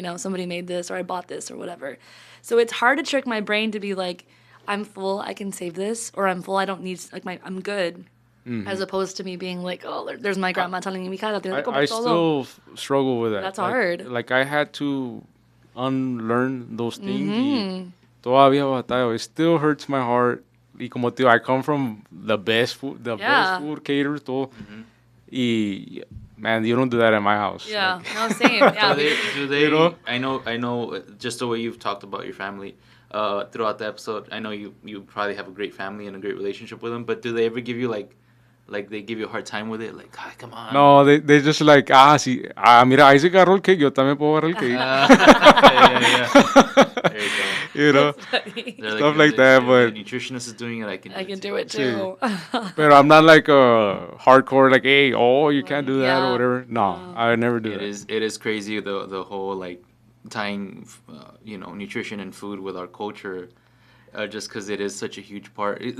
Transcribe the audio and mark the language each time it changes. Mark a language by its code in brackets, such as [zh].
[en] Somebody made this, or I bought this, or whatever. So it's hard to trick my brain to be like, I'm full, I can save this, or I'm full, I don't need, like, I'm good. As opposed to me being like, oh, there's my grandma telling me, [es] "Mija, tienes que comer [en] I [es] todo." [en] still struggle with that. That's Like- hard. Like I had to unlearn those things. [es] Y todavía batallo. [en] It still hurts my heart. [es] Y como te digo, [en] I come from the best food caterers, todo. Y man, you don't do that at my house. Yeah, Like, no, same. Yeah, Do they? I know. Just the way you've talked about your family throughout the episode, I know you probably have a great family and a great relationship with them. But do they ever give you like they give you a hard time with it? Like, "Ah, come on." no, they just like, sí. [es] Mira, ahí se agarró el cake, yo también puedo agarrar el cake. [en] Yeah. There you go. That's funny. They're Stuff like that, if but- the nutritionist is doing it, I can. I can it do it too. But I'm not like a hardcore, like, hey, you can't do that Yeah. or whatever. No, I never do that. It is crazy the whole like tying nutrition and food with our culture, just because it is such a huge part.